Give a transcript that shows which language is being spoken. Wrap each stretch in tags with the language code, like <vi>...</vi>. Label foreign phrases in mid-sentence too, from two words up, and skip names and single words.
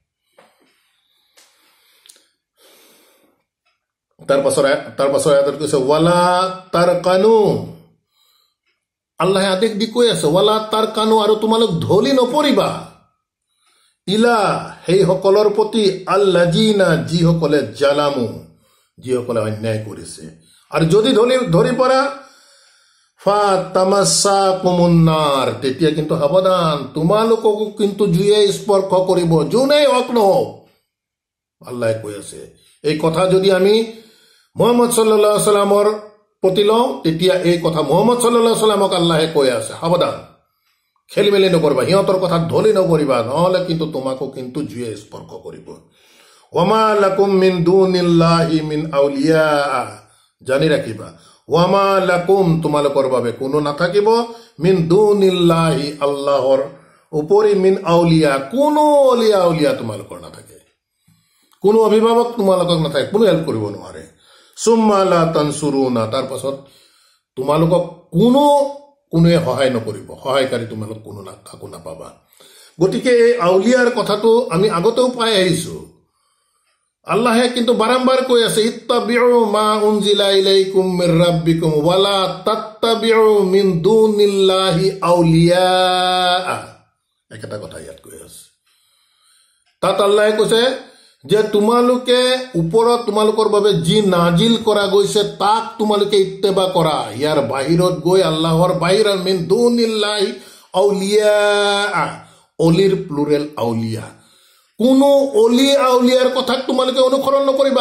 <as>তাৰ পাছৰ আয়াতত কৈছে</as> <ar>ولا تركنوا,</ar> <as>আল্লাহে আদেশ দি কৈ আছে</as> <ar>ولا تركنوا,</ar> <as>আৰু তোমালোক ঢলি নপৰিবা, ইলা সেই সকলৰ প্ৰতি আল্লাযিনা, যিসকলে জালামু, যিসকলে অন্যায় কৰিছে। আৰু যদি ধৰি পৰা</as> <ar>فتمسكم النار,</ar> <as>তেতিয়া কিন্তু সাৱধান, তোমালোককো কিন্তু জুয়ে স্পৰ্শ কৰিব, যোনেই হক নহওক। আল্লাহে কৈ আছে এই কথা যদি আমি মুহাম্মদ</as> <ar>صلى الله عليه وسلم</ar> <as>প্ৰতি লওঁ, তেতিয়া এই কথা মুহাম্মদ</as> <ar>صلى الله عليه وسلم</ar> <as>আল্লাহে কৈ আছে সাৱধান, খেলি মেলি নকৰিবা, সিহঁতৰ কথা ঢলি নপৰিবা, নহলে কিন্তু তোমাকো কিন্তু জুয়ে স্পৰ্শ কৰিব।</as> <ar>وما لكم من دون الله من أولياء, জানি ৰাখিবা, وما لكم,</ar> <as>তোমালোকৰ বাবে কোনো নাথাকিব,</as> <ar>من دون الله,</ar> <as>আল্লাহৰ উপৰি,</as> <ar>من أولياء,</ar> <as>কোনো অলিয়া উলিয়া তোমালোকৰ নাথাকে, কোনো অভিভাৱক তোমালোকক নাথাকে, কোনো হেল্প কৰিব নোৱাৰে।</as> <ar>ثم لا تنصرون,</ar> <as>তাৰ পাছত তোমালোকক কোনোৱে সহায় নকৰিব, সহায়কাৰী তোমালোক কোনো কাকো নাপাবা। গতিকে এই আউলিয়াৰ কথাটো আমি আগতেও পাই আহিছো। আল্লাহে কিন্তু বাৰম্বাৰ কৈ আছে</as> <ar>اتبعوا ما أنزل إليكم من ربكم ولا تتبعوا من دونه أولياء,</ar> <as>একেটা কথা ইয়াত কৈ আছে। তাত আল্লাহে কৈছে যে তোমালোকে ওপৰত তোমালোকৰ বাবে যি নাজিল কৰা গৈছে তাক তোমালোকে ইত্তেবা কৰা, ইয়াৰ বাহিৰত গৈ আল্লাহৰ বাহিৰত</as> <ar>من دون الله أولياء,</ar> <as>অলিৰ প্লুৰেল আউলিয়া, কোনো অলি আউলিয়াৰ কথাক তোমালোকে অনুসৰণ নকৰিবা।</as>